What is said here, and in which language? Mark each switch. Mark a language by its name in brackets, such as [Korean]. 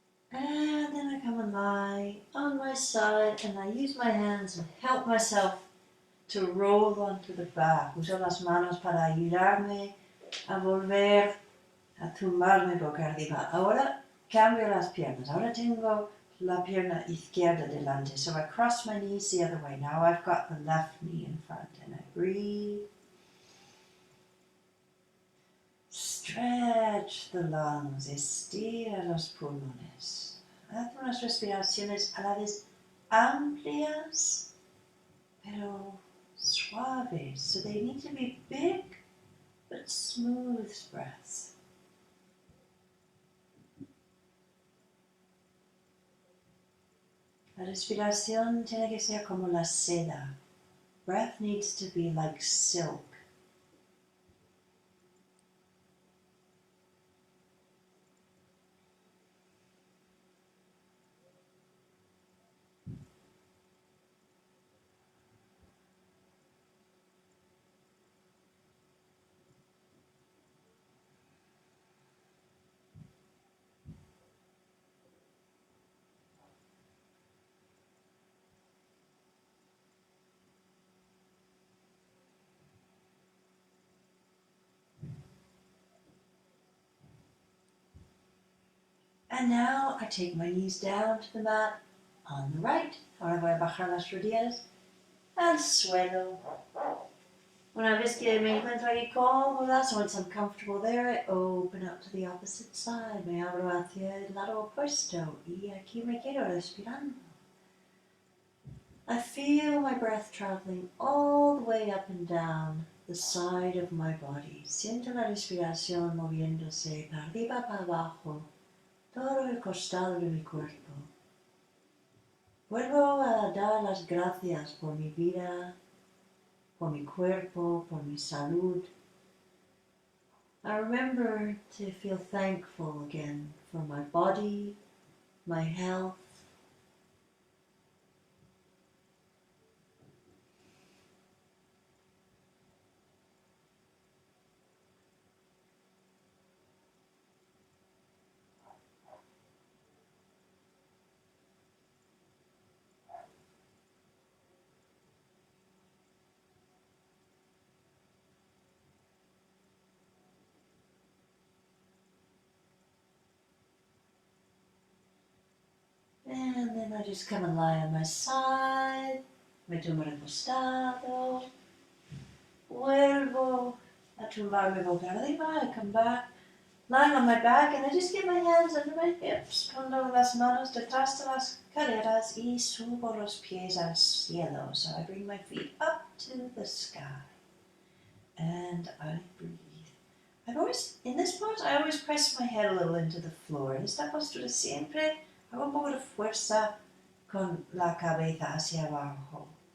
[English] And then I come and lie on my side and I use my hands and help myself to roll onto the back. [Spanish] Uso las manos para ayudarme a volver a tumbarme boca arriba. Ahora cambio las piernas. Ahora tengo la pierna izquierda delante. [English] So I cross my knees the other way. Now I've got the left knee in front and I breathe. Stretch the lungs, [Spanish] estira los pulmones. Haz unas respiraciones a la vez amplias, pero suaves. [English] So they need to be big, but smooth breaths. [Spanish] La respiración tiene que ser como la seda. [English] Breath needs to be like silk. And now I take my knees down to the mat on the right. [Spanish] Ahora voy a bajar las rodillas al suelo. Una vez que me encuentro ahí cómoda, [English] so once I'm comfortable there, I open up to the opposite side. [Spanish] Me abro hacia el lado opuesto y aquí me quedo respirando. [English] I feel my breath traveling all the way up and down the side of my body. [Spanish] Siento la respiración moviéndose para arriba, para abajo, todo el costado de mi cuerpo. Vuelvo a dar las gracias por mi vida, por mi cuerpo, por mi salud. [English] I remember to feel thankful again for my body, my health. And then I just come and lie on my side. [Spanish] Me tumbo recostado. Vuelvo a tumbarme boca arriba. [English] I come back, lying on my back, and I just get my hands under my hips. [Spanish] Pongo las manos detrás de las caderas y subo los pies al cielo. [English] So I bring my feet up to the sky. And I breathe. In this pose, I always press my head a little into the floor. [Spanish] En esta postura siempre hago un poco de fuerza con la cabeza hacia abajo.